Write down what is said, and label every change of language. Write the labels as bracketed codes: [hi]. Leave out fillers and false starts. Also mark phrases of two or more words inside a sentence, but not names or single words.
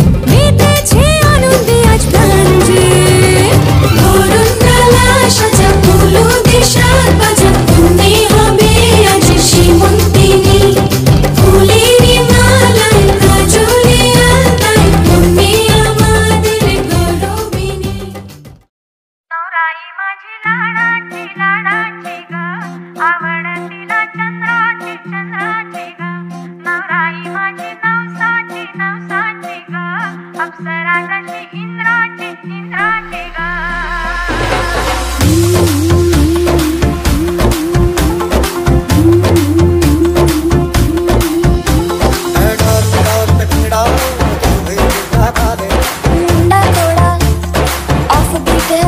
[bn] মেতেছে আনন্দে আজ প্রাণ যে, বরণ ডালা সাজা ফুলো দেশার বাজা। তুমি হবে আজ সীমন্তিনী, ফুলেরই মালায় কাজলে আলতায়। তুমি আমাদের গৌরবিনী। [mr] नवराई माझी लाडाची लाडाची ग, आवडतीला चंद्राची चंद्राची ग. नवराई माझी नवसाची नवसाची ग, अप्सरा जशी इंद्राची इंद्राची ग. [hi] मुंडा थोड़ा [en] off beat [hi] है,